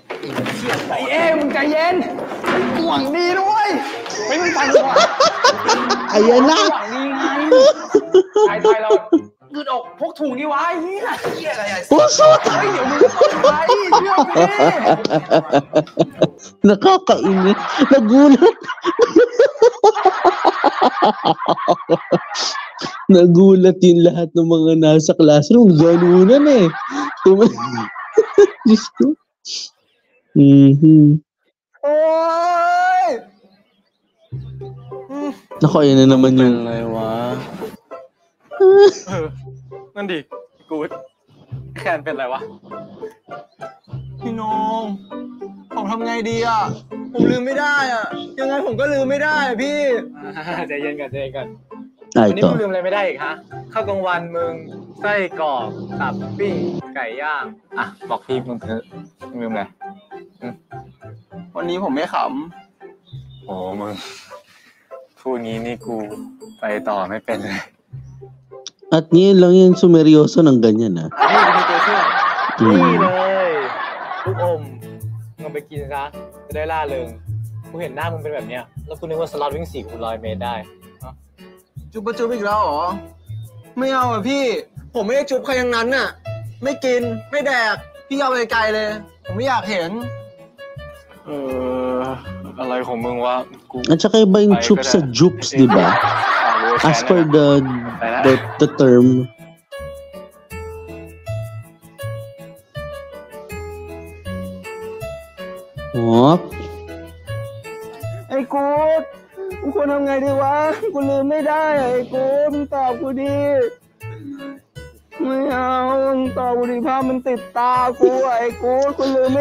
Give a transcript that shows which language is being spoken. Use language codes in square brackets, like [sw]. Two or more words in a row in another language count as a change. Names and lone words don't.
[th] ไอ้เอ้มึงใจเย็นหวังดีด้วยไม่มึงฟังก่อน ไอ้ยันนะ หวังดีไงไทยเรายืดอกพกถุงนี่วะไอ้เหี้ยอะไรอ่ะ โอ้สุด เฮ้ยเดี๋ยวมึงก็ต้องใช้เชื่อพี่ [tl] nakakainis. Nagulat. Nagulat yung lahat ng mga nasa classroom. Ganunan eh. Diyos ko. Oy! Naku, ayun na naman yung... [th] อะไรวะ นั่นดิกูดแคนเป็นอะไรวะ พี่น้องผมทำไงดีอ่ะ ผมลืม ไม่ได้อ่ะ ยังไงผมก็ลืมไม่ได้อ่ะพี่ใจเย็นกันวันนี้มึงลืมอะไรไม่ได้อีกฮะข้าวกลางวันมึงไส้กรอกตับปิ้งไก่ย่างอ่ะบอกพี่มึงเถอะมึงลืมอะไรวันนี้ผมไม่ขำโอ้มึงพูดงี้นี่กูไปต่อไม่เป็นเลย [tl] At ngayon lang yan sumeryoso ng ganyan, ha? [th] นี่เป็นตัวเชื่อนี่เลยลูกอมมึงไปกินซะจะได้ล่าเริงกูเห็นหน้ามึงเป็นแบบเนี้ยแล้วกูนึกว่าสล็อตวิ่ง4 คูณ 100 เมตรได้จุ๊บจุ๊บอีกแล้วเหรอไม่เอาอ่ะพี่ผมไม่ได้จุ๊บใครทั้งนั้นน่ะไม่กินไม่แดกพี่เอาไปไกลเลยผมไม่อยากเห็นอะไรของมึงวะ [tl] At saka iba yung chup sa jupes, di ba? [en] As per the term. Oh. [th] ไอ้กูควรทำไงดีวะกูลืมไม่ได้ไอ้กูมึงตอบกูดิไม่เอามึงตอบกูดิภาพมันติดตากูไอ้กูลืมไม่ได้